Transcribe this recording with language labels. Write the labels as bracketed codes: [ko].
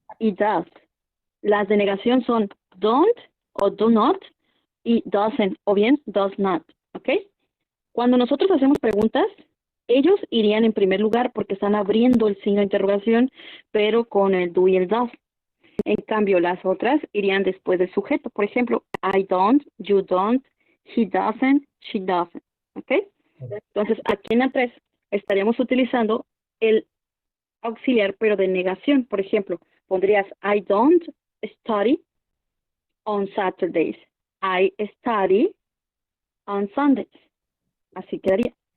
[es] y does. Las de negación son don't o do not y doesn't o bien does not. ¿Ok? Cuando nosotros hacemos preguntas, ellos irían en primer lugar porque están abriendo el signo de interrogación, pero con el do y el does. En cambio, las otras irían después del sujeto. Por ejemplo, [en] I don't, you don't, he doesn't, she doesn't. [es] ¿Ok? Entonces, aquí en la 3 estaríamos utilizando el auxiliar, pero de negación. Por ejemplo, pondrías [en] I don't study on Saturdays. I study on Sundays. [es] Así quedaría.